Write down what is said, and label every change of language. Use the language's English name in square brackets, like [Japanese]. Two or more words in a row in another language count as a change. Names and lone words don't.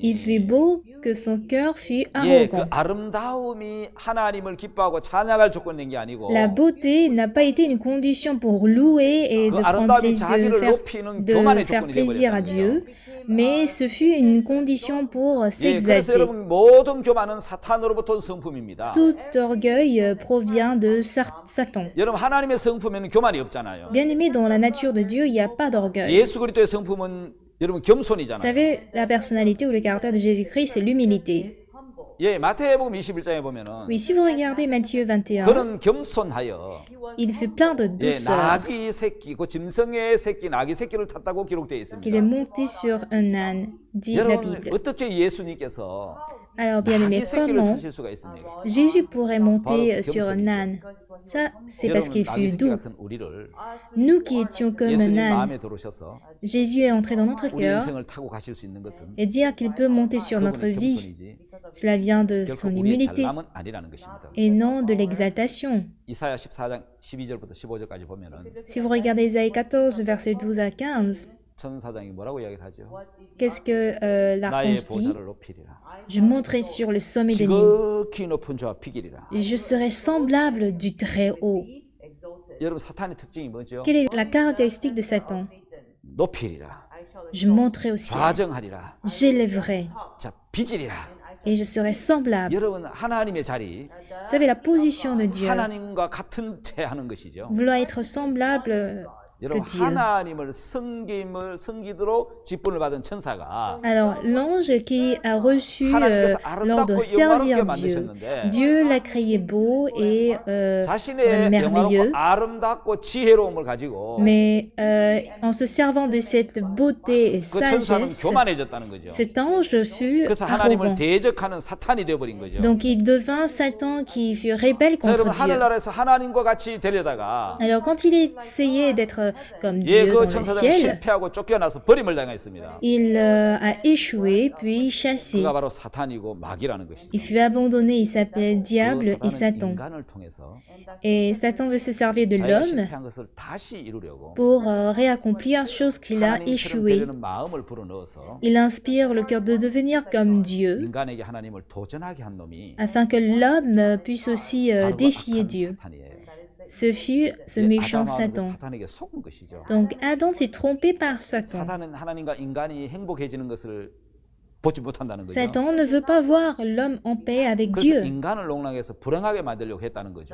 [French] Il fut beau que son cœur fut [Korean] 예, 그 [French] arrogant. [Korean] 아름다움이 하나님을 기뻐하고 찬양할 조건인 게 아니고 [French] La beauté n'a pas été une condition pour louer et [Korean] 그 [French] de prendre [Korean] 아름다움이 [French] plaisir, [Korean] 자기를 높이는 교만의 [French] faire [Korean] 조건이 [French] plaisir à [Korean] 되어버렸다는 [French] Dieu, [Korean] 거죠. [French] mais ce fut une condition pour [Korean] 예, 그래서 [French] s'exalter. [Korean] 여러분 모든 교만은 사탄으로부터 온 성품입니다. [French] Tout orgueil provient de Satan. [Korean] 여러분 하나님의 성품에는 교만이 없잖아요. [French] Bien aimé, dans la nature de Dieu, il n'y a pas d'orgueil. [Korean] 예수 그리스도의 성품은 여러분 [French] Vous [Korean] 겸손이잖아요. [French] savez, la personnalité ou le caractère de Jésus-Christ, c'est l'humilité. [Korean] 예, 마태복음 21장에 보면은 [French] Oui, si vous regardez Matthieu 21, [Korean] 그는 겸손하여 [French] il fut plein de [Korean] 예, [French] douceur, [Korean] 나귀 새끼, 그 짐승의 새끼, 나귀 새끼를 탔다고 기록되어 [French] qu'il est [Korean] 있습니다. [French] monté sur un âne, dit la [Korean] 여러분 [French] Bible. [Korean] 어떻게 예수님께서 [French] Alors, bien aimé, [Korean] 나귀 새끼를 [French] comment [Korean] 타실 수가 있습니까? [French] Jésus pourrait monter [Korean] 바로 [French] sur un [Korean] 겸손이죠. [French] âne? Ça, c'est parce [Korean] 여러분 [French] qu'il [Korean] 나귀 [French] fut [Korean] 새끼 [French] doux. [Korean] 같은 우리를 [French] Nous qui étions comme un [Korean] 예수님 [French] âne, [Korean] 마음에 들어오셔서 [French] Jésus est entré dans notre [Korean] 우리 [French] cœur [Korean] 인생을 타고 가실 수 있는 것은 [French] et dire qu'il peut monter sur notre [Korean] 그분의 [French] vie, [Korean] 겸손이지 [French] cela vient de [Korean] 결코 [French] son [Korean] 우리의 [French] humilité [Korean] 잘남은 아니라는 것입니다. [French] et non de l'exaltation. [Korean] 이사야 14장 12절부터 15절까지 보면은 [French] Si vous regardez Isaïe 14, versets 12 à 15, [Korean] 천사장이 뭐라고 이야기를 하죠? [French] qu'est-ce que [Korean] 나의 [French] l'archange dit? [Korean] 보좌를 높이리라. [French] Je monterai sur le sommet des nues. [Korean] 지극히 높은 자와 비기리라. [French] Je serai semblable du Très-Haut. [Korean] 여러분 사탄의 특징이 뭐죠? [French] Quelle est la caractéristique de Satan? [Korean] 높이리라. [French] Je monterai au ciel. [Korean] 좌정하리라. [French] J'élèverai. [Korean] 자, 비기리라. [French] et je serai semblable. [Korean] 여러분 하나님의 자리, [French] Vous savez, la position de Dieu, [Korean] 하나님과 같은 채 하는 것이죠. [French] vouloir être semblable que [Korean] 여러분 [French] Dieu. [Korean] 하나님을 섬기도록 직분을 받은 천사가 [French] Alors, l'ange qui a reçu [Korean] 하나님께서 [French] l'ordre de [Korean] 아름답고 [French] servir [Korean] 영화롭게 [French] Dieu, [Korean] 만드셨는데 [French] Dieu l'a créé beau et [Korean] 자신의 [French] merveilleux, [Korean] 영화롭고 아름답고 지혜로움을 가지고 [French] mais en se servant de cette beauté et [Korean] 그 천사는 [French] sagesse, [Korean] 교만해졌다는 거죠. [French] cet ange fut [Korean] 그래서 하나님을 [French] arrogant. [Korean] 대적하는 사탄이 되어버린 거죠. [French] Donc, il devint Satan qui fut rebelle [Korean] 자, [French] contre [Korean] 여러분 [French] Dieu. [Korean] 하늘나라에서 하나님과 같이 되려다가 [French] Alors, quand il essayait d'être comme [Korean] 예, [French] Dieu [Korean] 그 [French] dans le [Korean] 천사장이 [French] ciel, [Korean] 실패하고 쫓겨나서 버림을 당했습니다. [French] il a échoué, puis chassé. [Korean] 그가 바로 사탄이고 마귀라는 것이죠. [French] Il fut abandonné, il s'appelait [Korean] 그 [French] Diable et [Korean] 사탄은 [French] Satan. [Korean] 인간을 통해서 [French] Et Satan veut se servir de [Korean] 자기가 [French] l'homme [Korean] 실패한 것을 다시 이루려고 [French] pour réaccomplir chose qu'il a [Korean] 하나님처럼 [French] échoué. [Korean] 되려는 마음을 불어넣어서 [French] Il inspire le cœur de devenir comme Dieu, [Korean] 인간에게 하나님을 도전하게 한 놈이 [French] afin que l'homme puisse aussi [Korean] 바로 그 [French] défier [Korean] 악한 [French] Dieu. [Korean] 사탄이에요. [French] Ce fut ce [Korean] 예, [French] méchant [Korean] 아담하고 그 [French] Satan. [Korean] 사탄에게 속은 것이죠. [French] Donc Adam fut trompé par Satan. [Korean] 사탄은 하나님과 인간이 행복해지는 것을 보지 못한다는 거죠. [French] Satan ne veut pas voir l'homme en paix avec [Korean] 그래서 [French] Dieu. [Korean] 인간을 농락해서 불행하게 만들려고 했다는 거죠.